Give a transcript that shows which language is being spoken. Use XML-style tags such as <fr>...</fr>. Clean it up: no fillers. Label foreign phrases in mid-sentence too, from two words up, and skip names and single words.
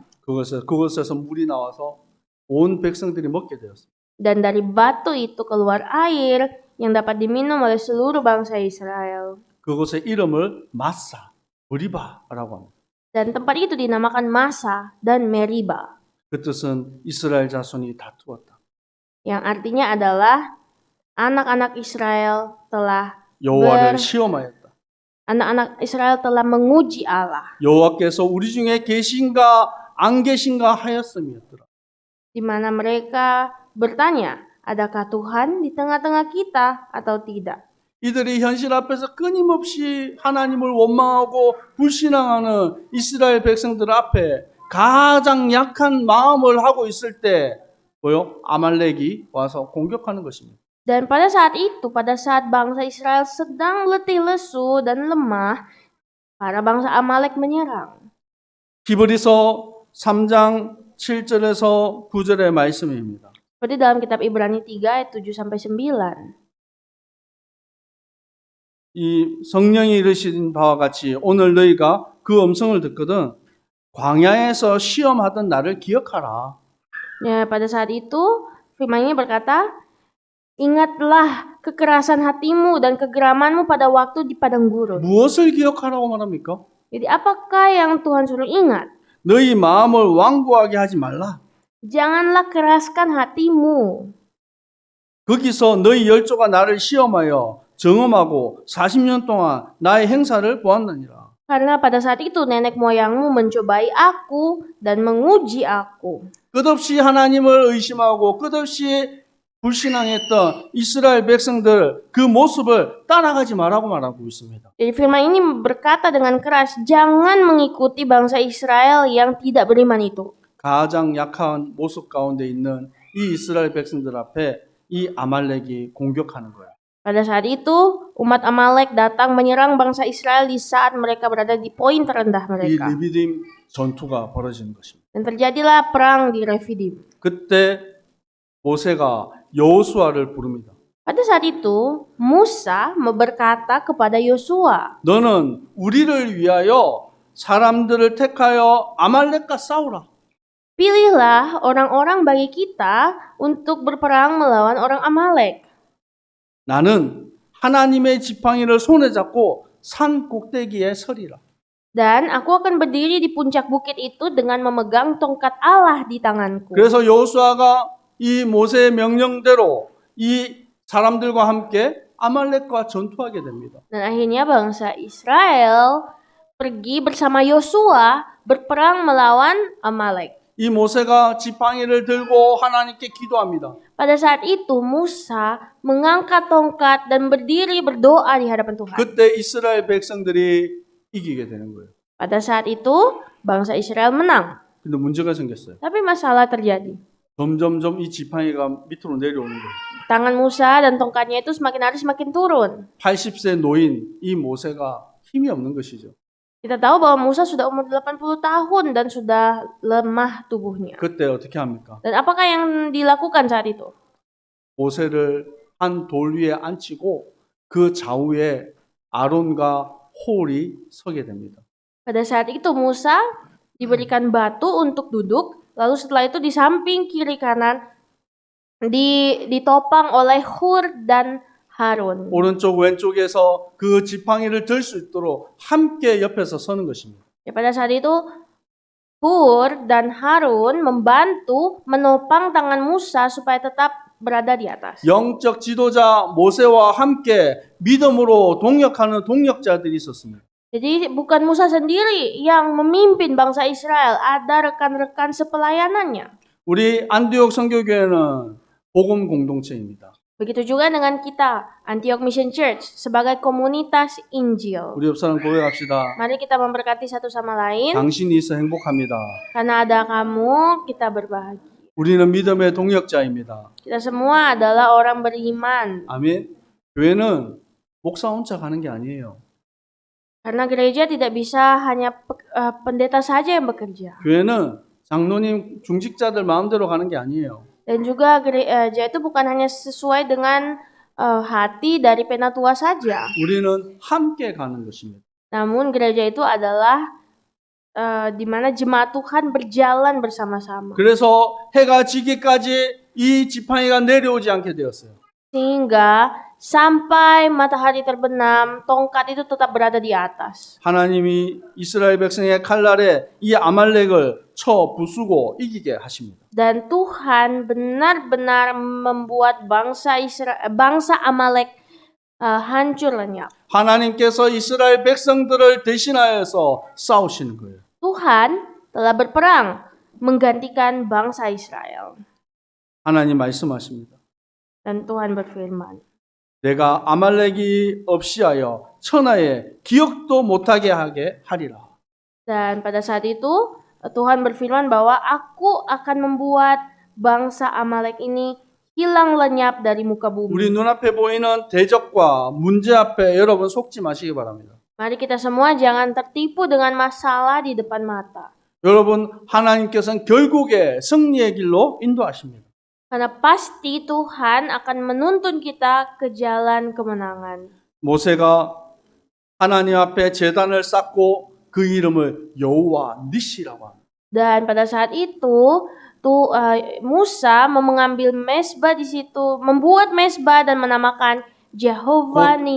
<ko>그것에서 물이 나와서 온 백성들이 먹게 되었어요.</ko> <id>Dan dari batu itu keluar air yang dapat diminum oleh seluruh bangsa Israel.</id> <ko>그곳의 이름을 마사, 브리바라고 합니다.</ko> <id>Dan tempat itu dinamakan Masa dan Meriba.</id> <ko>그 뜻은 이스라엘 자손이 다투었다.</ko> <id>Yang artinya adalah anak-anak Israel telah</id> <ko>여호와를 시험하였다.</ko> <id>anak-anak Israel telah menguji Allah.</id> <ko>여호와께서 우리 중에 계신가 안 계신가 하였음이었더라.</ko> <id>Di mana mereka bertanya, adakah Tuhan di tengah-tengah kita atau tidak?</id> <ko>이들이 현실 앞에서 끊임없이 하나님을 원망하고 불신앙하는 이스라엘 백성들 앞에 가장 약한 마음을 하고 있을 때 아말렉이 와서 공격하는 것입니다.</ko> <id>Dan pada saat itu, pada saat bangsa Israel sedang letih lesu dan lemah, para bangsa Amalek menyerang.</id> <ko>히브리서 3장 7절에서 9절의 말씀입니다.</ko> <id>Seperti dalam kitab Ibrani 3 ayat 7 sampai 9.</id> <ko>이 성령이 이르신 바와 같이 오늘 너희가 그 음성을 듣거든 광야에서 시험하던 나를 기억하라.</ko> <id>Ya, pada saat itu firman-Nya berkata, ingatlah kekerasan hatimu dan kegeramanmu pada waktu di padang gurun.</id> <ko>무엇을 기억하라고 말합니까?</ko> <id>Jadi apakah yang Tuhan suruh ingat?</id> <ko>너희 마음을 완고하게 하지 말라.</ko> <id>Janganlah keraskan hatimu.</id> <ko>거기서 너희 열조가 나를 시험하여 정음하고 40년 동안 나의 행사를 보았느니라.</ko> <id>Karena pada saat itu nenek moyangmu mencobai aku dan menguji aku.</id> <ko>끝없이 하나님을 의심하고 끝없이 불신앙했던 이스라엘 백성들 그 모습을 따라가지 말라고 말하고 있습니다.</ko> <id>Jadi firman ini berkata dengan keras, jangan mengikuti bangsa Israel yang tidak beriman itu.</id> <ko>가장 약한 모습 가운데 있는 이 이스라엘 백성들 앞에 이 아말렉이 공격하는 거예요.</ko> <id>Pada saat itu, umat Amalek datang menyerang bangsa Israel di saat mereka berada di poin terendah</id> <ko>이</ko> <id>mereka.</id> <ko>르비딤 전투가 벌어지는 것입니다.</ko> <id>Dan terjadilah perang di Refidim.</id> <ko>그때 모세가 여호수아를 부릅니다.</ko> <id>Pada saat itu, Musa berkata kepada Yosua,</id> <ko>너는 우리를 위하여 사람들을 택하여 아말렉과 싸우라.</ko> <id>pilihlah orang-orang bagi kita untuk berperang melawan orang Amalek.</id> <ko>나는 하나님의 지팡이를 손에 잡고 산 꼭대기에 서리라.</ko> <id>Dan aku akan berdiri di puncak bukit itu dengan memegang tongkat Allah di tanganku.</id> <ko>그래서 여호수아가 이 모세의 명령대로 이 사람들과 함께 아말렉과 전투하게 됩니다.</ko> <id>Dan akhirnya bangsa Israel pergi bersama Yosua berperang melawan Amalek.</id> <ko>이 모세가 지팡이를 들고 하나님께 기도합니다.</ko> <id>Pada saat itu Musa mengangkat tongkat dan berdiri berdoa di hadapan Tuhan.</id> <ko>그때 이스라엘 백성들이 이기게 되는 거예요.</ko> <id>Pada saat itu bangsa Israel menang.</id> <ko>근데 문제가 생겼어요.</ko> <id>Tapi masalah terjadi.</id> <ko>점점점 이 지팡이가 밑으로 내려오는 거예요.</ko> <id>Tangan Musa dan tongkatnya itu semakin hari semakin turun.</id> <ko>80세 노인 이 모세가 힘이 없는 것이죠.</ko> <id>Kita tahu bahwa Musa sudah umur 80 tahun dan sudah lemah tubuhnya.</id> <ko>그때 어떻게 합니까?</ko> <id>Dan apakah yang dilakukan saat itu?</id> <ko>모세를 한 돌 위에 앉히고 그 좌우에 아론과 홀이 서게 됩니다.</ko> <id>Pada saat itu Musa diberikan batu untuk duduk, lalu setelah itu di samping kiri kanan ditopang oleh Hur dan Harun.</id> <ko>오른쪽 왼쪽에서 그 지팡이를 들 수 있도록 함께 옆에서 서는 것입니다.</ko> <id>Ya, pada saat itu Hur dan Harun membantu menopang tangan Musa supaya tetap berada di atas.</id> <ko>영적 지도자 모세와 함께 믿음으로 동역하는 동역자들이 있었습니다.</ko> <id>Jadi bukan Musa sendiri yang memimpin bangsa Israel, ada rekan-rekan sepelayanannya.</id> <ko>우리 안디옥 선교교회는 복음 공동체입니다.</ko> <id>Begitu juga dengan kita, Antioch Mission Church, sebagai komunitas Injil.</id> <ko>우리 옆 사람 고백합시다.</ko> <id>Mari kita memberkati satu sama lain.</id> <ko>당신이 있어 행복합니다.</ko> <id>Karena ada kamu, kita berbahagia.</id> <ko>우리는 믿음의 동역자입니다.</ko> <id>Kita semua adalah orang beriman.</id> <ko>아멘. 교회는 목사 혼자 가는 게 아니에요.</ko> <id>Karena gereja tidak bisa hanya pendeta saja yang bekerja.</id> <ko>교회는 장로님 중직자들 마음대로 가는 게 아니에요.</ko> <id>Dan juga gereja itu bukan hanya sesuai dengan hati dari penatua saja.</id> <ko>우리는 함께 가는 것입니다.</ko> <id>Namun gereja itu adalah di mana jemaat Tuhan berjalan bersama-sama.</id> <ko>그래서 해가 지기까지 이 지팡이가 내려오지 않게 되었어요.</ko> <id>Sehingga sampai matahari terbenam, tongkat itu tetap berada di atas.</id> <ko>하나님이 이스라엘 백성의 칼날에 이 아말렉을 쳐 부수고 이기게 하십니다.</ko> <id>Dan Tuhan benar-benar membuat bangsa Amalek hancur lenyap.</id> <ko>하나님께서 이스라엘 백성들을 대신하여서 싸우시는 거예요.</ko> <id>Tuhan telah berperang menggantikan bangsa Israel.</id> <ko>하나님 말씀하십니다.</ko> <id>Dan Tuhan berfirman,</id> <ko>내가 아말렉이 없이하여 천하에 기억도 못하게 하게 하리라.</ko> <id>Dan pada saat itu Tuhan berfirman bahwa aku akan membuat bangsa Amalek ini hilang lenyap dari muka</id> <ko>우리</ko> <id>bumi.</id> <ko>눈앞에 보이는 대적과 문제 앞에 여러분 속지 마시기 바랍니다.</ko> <id>Mari kita semua jangan tertipu dengan masalah di depan mata.</id> <ko>여러분 하나님께서는 결국에 승리의 길로 인도하십니다.</ko> <id>Karena pasti Tuhan akan menuntun kita ke jalan kemenangan.</id> <ko>모세가 하나님 앞에 제단을 쌓고 그 이름을 여호와 니시라고 합니다.</ko> <id>Dan pada saat itu Musa mengambil mesbah di situ, membuat mesbah dan menamakan Jehovah</id> <ko>곧</ko> <id>Nissi.</id>